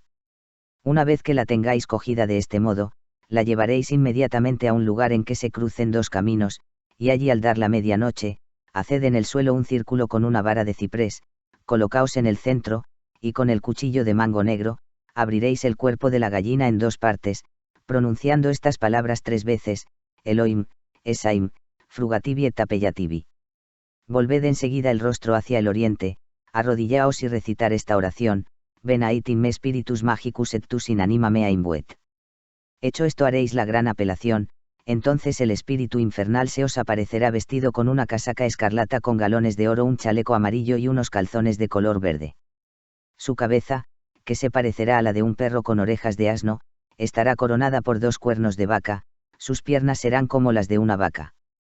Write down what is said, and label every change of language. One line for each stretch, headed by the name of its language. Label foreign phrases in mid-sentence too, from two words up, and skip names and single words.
Spanish: Una vez que la tengáis cogida de este modo, la llevaréis inmediatamente a un lugar en que se crucen dos caminos, y allí al dar la medianoche, haced en el suelo un círculo con una vara de ciprés, colocaos en el centro, y con el cuchillo de mango negro, abriréis el cuerpo de la gallina en dos partes, pronunciando estas palabras 3 veces, Elohim, Esaim, Frugativi et Tapeyativi. Volved enseguida el rostro hacia el oriente, arrodillaos y recitar esta oración:
Latin: Venait in me spiritus magicus et tus in anima mea imbuet.
Spanish: Hecho esto haréis la gran apelación, entonces el espíritu infernal se os aparecerá vestido con una casaca escarlata con galones de oro, un chaleco amarillo y unos calzones de color verde. Su cabeza, que se parecerá a la de un perro con orejas de asno, estará coronada por 2 cuernos de vaca, sus piernas serán como las de una vaca.